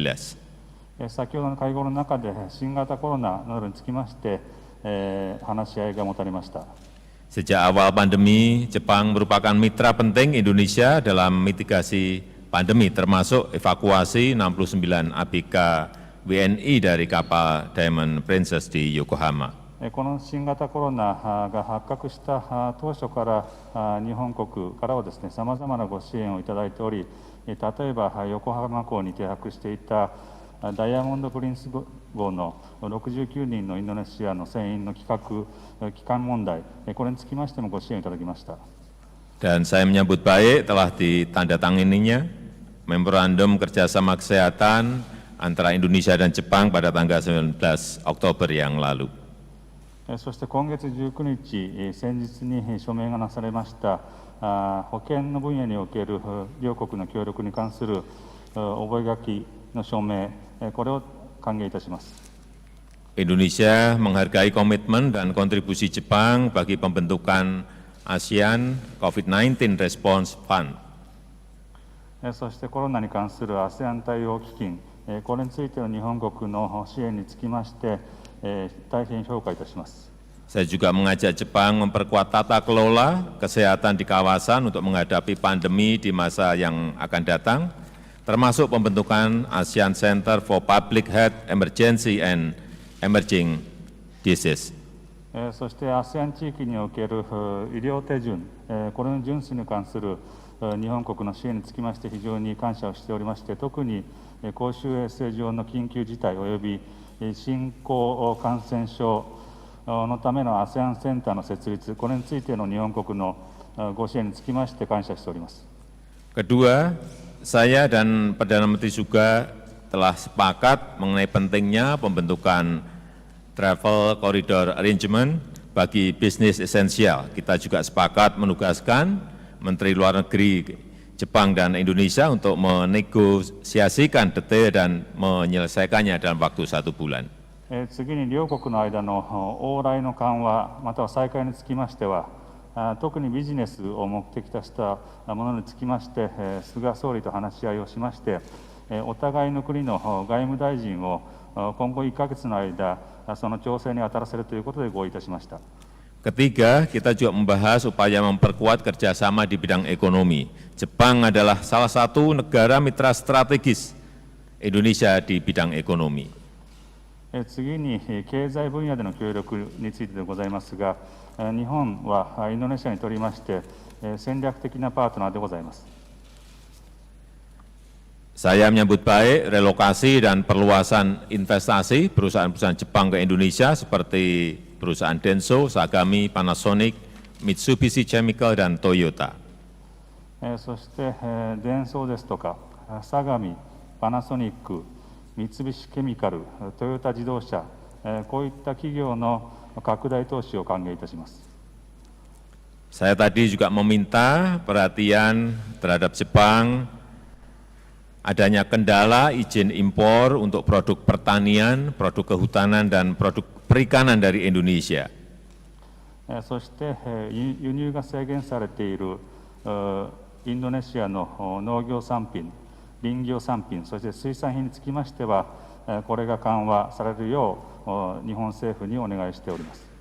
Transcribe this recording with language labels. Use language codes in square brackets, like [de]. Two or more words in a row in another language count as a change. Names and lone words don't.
[ja] 先ほどの会合の中で新型コロナなどにつきまして、話し合いが持たれました。 [id] Sejak awal pandemi, Jepang merupakan mitra penting Indonesia dalam mitigasi pandemi, termasuk evakuasi 69 ABK WNI dari kapal Diamond Princess di Yokohama. [ja] この新型コロナが発覚した当初から日本国からはですね、さまざまなご支援をいただいており、例えば横浜港に停泊していたダイヤモンド・プリンス号の69人のインドネシアの船員の帰還問題、これにつきましてもご支援いただきました。 [id] Dan saya menyambut baik telah ditandatanganinya memorandum kerjasama kesehatan antara Indonesia dan Jepang pada tanggal 19 Oktober yang lalu. [ja] そして今月19日、先日に署名がなされました保健の分野における両国の協力に関する覚書の署名、これを歓迎いたします。 [id] Indonesia menghargai komitmen dan kontribusi Jepang bagi pembentukan ASEAN COVID-19 Response Fund. [ja] そしてコロナに関する ASEAN 対応基金、これについての日本国の支援につきまして、 大変評価いたします。 [id] Saya juga mengajak Jepang memperkuat tata kelola kesehatan di kawasan untuk menghadapi pandemi di masa yang akan datang, termasuk pembentukan ASEAN Center for Public Health Emergency and Emerging Disease. [ja] そして ASEAN 地域における医療手順、これの順守に関する日本国の支援につきまして非常に感謝をしておりまして、特に公衆衛生上の緊急事態及び新興感染症のための ASEAN センターの設立、これについての日本国のご支援につきまして感謝しております。 [id] Kedua, saya dan Perdana Menteri Suga telah sepakat mengenai pentingnya pembentukan [en] travel corridor arrangement [id] bagi bisnis esensial. Kita juga sepakat menugaskan Menteri Luar Negeri Jepang dan Indonesia untuk menegosiasikan detail dan menyelesaikannya dalam waktu 1 bulan. [ja] 次に両国の間の往来の緩和または再開につきましては、特にビジネスを目的としたものにつきまして、菅総理と話し合いをしまして、お互いの国の外務大臣を今後1ヶ月の間、その調整に当たらせるということで合意いたしました。 [id] Ketiga, kita juga membahas upaya memperkuat kerjasama di bidang ekonomi. Jepang adalah salah satu negara mitra strategis Indonesia di bidang ekonomi. [ja] 次に経済分野での協力についてでございますが、日本はインドネシアにとりまして戦略的なパートナーでございます。 [id] Saya menyambut baik relokasi dan perluasan investasi perusahaan-perusahaan Jepang ke Indonesia seperti perusahaan Denso, Sagami, Panasonic, Mitsubishi Chemical, dan Toyota. [ja] そしてデンソーですとか、相模、パナソニック、三菱ケミカル、トヨタ自動車、こういった企業の拡大投資を歓迎いたします。 [id] Saya tadi juga meminta perhatian terhadap Jepang adanya kendala izin impor untuk produk pertanian, produk kehutanan, dan produk perikanan dari Indonesia. [ja] そして輸入が制限されているインドネシアの農業産品、林業産品、そして水産品につきましては、これが緩和されるよう日本政府にお願いしております。